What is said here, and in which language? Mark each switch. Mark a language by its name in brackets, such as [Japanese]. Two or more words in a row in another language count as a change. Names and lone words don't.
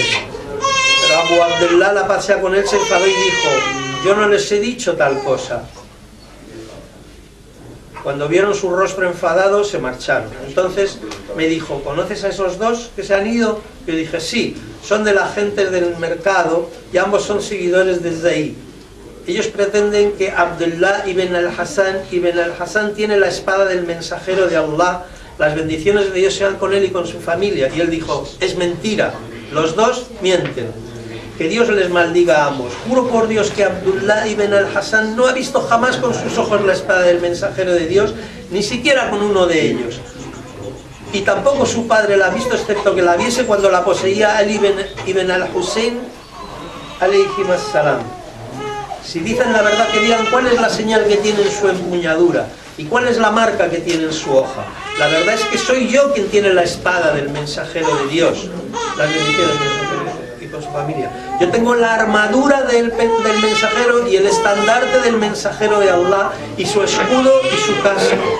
[Spanish] Pero Abu Abdullah, la paz sea con él, se enfadó y dijo: yo no les he dicho tal cosa. Cuando vieron su rostro enfadado, se marcharon. Entonces me dijo: ¿conoces a esos dos que se han ido? Yo dije: sí, son de la gente del mercado y ambos son seguidores de Zayd. Ellos pretenden que Abdullah ibn al-Hassan tiene la espada del mensajero de Allah, las bendiciones de Dios sean con él y con su familia. Y él dijo: es mentira, los dos mienten. Que Dios les maldiga a ambos. Juro por Dios que Abdullah ibn al-Hassan no ha visto jamás con sus ojos la espada del mensajero de Dios, ni siquiera con uno de ellos. Y tampoco su padre la ha visto, excepto que la viese cuando la poseía Ali ibn al-Hussein [Arabic] عليه السلام. [Spanish] Si dicen la verdad, que digan cuál es la señal que tiene en su empuñadura y cuál es la marca que tiene en su hoja. La verdad es que soy yo quien tiene la espada del mensajero de Dios, las bendiciones del mensajero y con su familia. Yo tengo la armadura del mensajero y el estandarte del mensajero de Allah y su escudo y su casco.